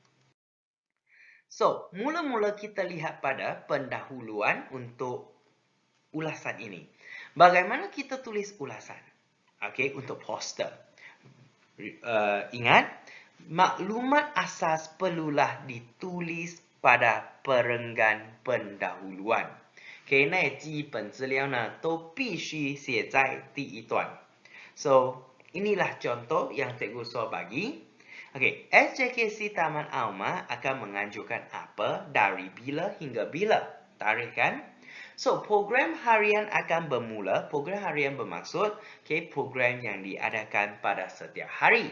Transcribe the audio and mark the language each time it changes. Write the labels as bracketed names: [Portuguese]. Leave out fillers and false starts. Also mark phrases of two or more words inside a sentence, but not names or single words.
[Malay] So, mula-mula kita lihat pada pendahuluan untuk ulasan ini. Bagaimana kita tulis ulasan? Untuk poster. Ingat, maklumat asas perlulah ditulis pada perenggan pendahuluan. [Chinese] 那基本资料呢都必须写在第一段. [Malay] So, inilah contoh yang Cikgu So bagi. SJKC Taman Auma akan menganjurkan apa dari bila hingga bila? Tarikh kan? So, program harian akan bermula. Program harian bermaksud program yang diadakan pada setiap hari.